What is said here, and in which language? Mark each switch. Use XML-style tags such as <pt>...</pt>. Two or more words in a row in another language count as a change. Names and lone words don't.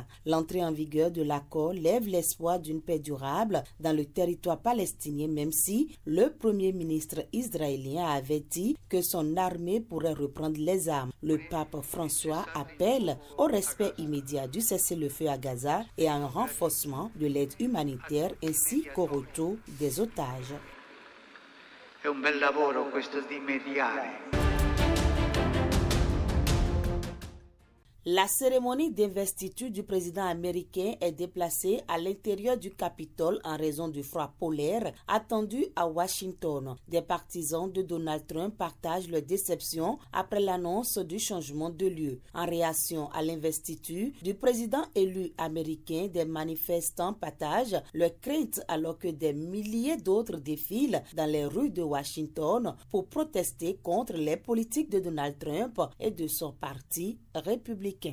<fr>L'entrée en vigueur de l'accord lève l'espoir d'une paix durable dans le territoire palestinien, même si le premier ministre israélien a averti que son armée pourrait reprendre les armes. Le pape François appelle au respect immédiat du cessez-le-feu à Gaza et à un renforcement de l'aide humanitaire ainsi qu'au retour des otages.</fr> <it>È un bel lavoro questo di mediare.</it> <fr>La cérémonie d'investiture du président américain est déplacée à l'intérieur du Capitole en raison du froid polaire attendu à Washington. Des partisans de Donald Trump partagent leur déception après l'annonce du changement de lieu. En réaction à l'investiture du président élu américain, des manifestants partagent leurs craintes alors que des milliers d'autres défilent dans les rues de Washington pour protester contre les politiques de Donald Trump et de son parti républicain.</fr>